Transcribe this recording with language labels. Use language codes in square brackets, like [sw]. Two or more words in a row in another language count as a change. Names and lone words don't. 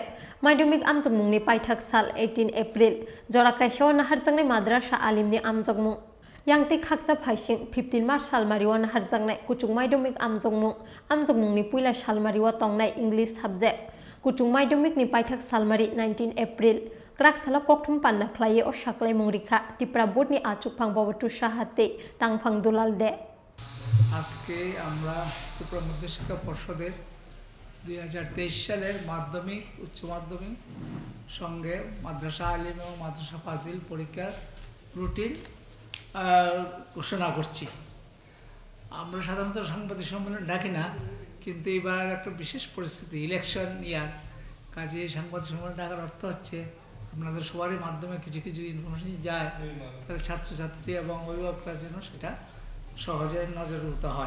[trp] maidumik amjokmuk ni paithak sal 18 April jora kaisho na harjangnai madrasa alim ni amjokmuk yang te khaksa phaising 15 March salmariwa na harjangnai kuchung maidumik amjokmuk ni puila salmariwa tongnai [en] English subject [trp] kuchung maidumik ni paithak salmari 19 April krak salok kokthum panna khlai o saklai mongrikha Tripura Board ni achukphang babatu sahate tangphang dulal de [bn] আজকে আমরা ত্রিপুরা মধ্যশিক্ষা পর্ষদের 2023 সালের মাধ্যমিক উচ্চ মাধ্যমিক সঙ্গে মাদ্রাসা আলিম এবং মাদ্রাসা ফাজিল পরীক্ষার রুটিন ঘোষণা করছি। আমরা সাধারণত সাংবাদিক সম্মেলন ডাকি না, কিন্তু এবার একটা বিশেষ পরিস্থিতি, [en] election year, [bn] কাজে সাংবাদিক সম্মেলন ডাকার অর্থ হচ্ছে আপনাদের সবারই মাধ্যমে কিছু কিছু ইনফরমেশন যায়, তাহলে ছাত্রছাত্রী এবং অভিভাবকরা যেন সেটা সহজে নজরভূত হয়।